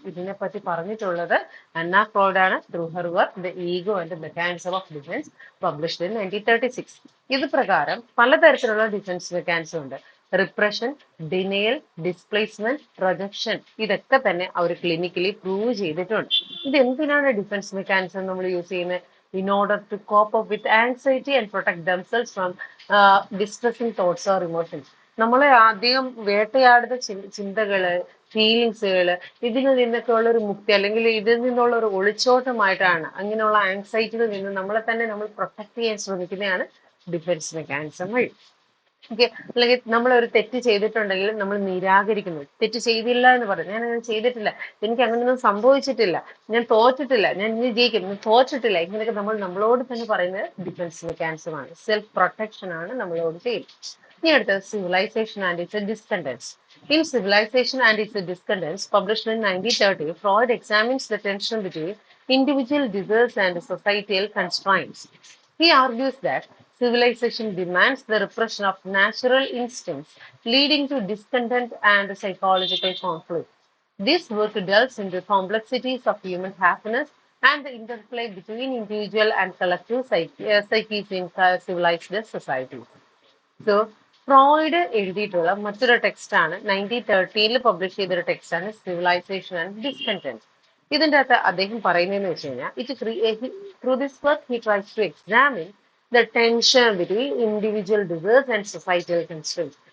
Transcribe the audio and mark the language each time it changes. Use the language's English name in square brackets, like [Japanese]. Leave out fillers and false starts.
[Malayalam] ഇതിനെപ്പറ്റി പറഞ്ഞിട്ടുള്ളത് അന്ന ഫ്രോയിഡ് ആണ്, [English] through her work [Malayalam] the ego and mechanism of defence, [English] Published in 1936. [Malayalam] ഇത് പ്രകാരം പലതരത്തിലുള്ള ഡിഫൻസ് മെക്കാനിസം ഉണ്ട്. റിപ്രഷൻ, ഡിനയൽ, ഡിസ്പ്ലേസ്മെന്റ്, പ്രൊജക്ഷൻ, ഇതൊക്കെ തന്നെ അവർ ക്ലിനിക്കലി പ്രൂവ് ചെയ്തിട്ടുണ്ട്. ഇത് എന്തിനാണ് ഡിഫൻസ് മെക്കാനിസം നമ്മൾ യൂസ് ചെയ്യുന്നത്? [English] in order to cope up with anxiety and protect themselves from distressing thoughts or emotions. [Malayalam] നമ്മളെ അധികം വേട്ടയാടുന്ന ചിന്തകള്, ഫീലിങ്സുകള്, ഇതിൽ നിന്നൊക്കെ ഉള്ള ഒരു മുക്തി, അല്ലെങ്കിൽ ഇതിൽ നിന്നുള്ള ഒരു ഒളിച്ചോട്ടമായിട്ടാണ്, അങ്ങനെയുള്ള ആങ്സൈറ്റിയിൽ നിന്ന് നമ്മളെ തന്നെ നമ്മൾ പ്രൊട്ടക്ട് ചെയ്യാൻ ശ്രമിക്കുന്നതാണ് ഡിഫൻസ് മെക്കാനിസം വഴി. ഓക്കെ, അല്ലെങ്കിൽ നമ്മൾ ഒരു തെറ്റ് ചെയ്തിട്ടുണ്ടെങ്കിൽ നമ്മൾ നിരാകരിക്കുന്നു, തെറ്റ് ചെയ്തില്ല എന്ന് പറയും, ഞാൻ അങ്ങനെ ചെയ്തിട്ടില്ല, എനിക്ക് അങ്ങനെയൊന്നും സംഭവിച്ചിട്ടില്ല, ഞാൻ തോറ്റിട്ടില്ല, ഞാൻ ഇനി ജയിക്കും, ഞാൻ തോറ്റിട്ടില്ല, ഇങ്ങനെയൊക്കെ നമ്മൾ നമ്മളോട് തന്നെ പറയുന്നത് ഡിഫൻസ് മെക്കാനിസം ആണ്. സെൽഫ് പ്രൊട്ടക്ഷൻ ആണ് നമ്മളോട് ചെയ്യുന്നത്. [English] Here, the Civilization and its Discontents. In Civilization and its Discontents, published in 1930, Freud examines the tension between individual desires and societal constraints. He argues that civilization demands the repression of natural instincts, leading to discontent and psychological conflict. This work delves into complexities of human happiness and the interplay between individual and collective psyches in civilized societies. [Malayalam] So Freud എഴുതിയിട്ടുള്ള മറ്റൊരു ടെക്സ്റ്റാണ് 1930 publish ചെയ്തൊരു ടെക്സ്റ്റാണ് civilisation and discontent. ഇതിൻ്റെ അകത്ത് അദ്ദേഹം പറയുന്നതെന്ന് വെച്ച് കഴിഞ്ഞാൽ [English] Through this work he tries to examine the tension between individual desires and societal constraints.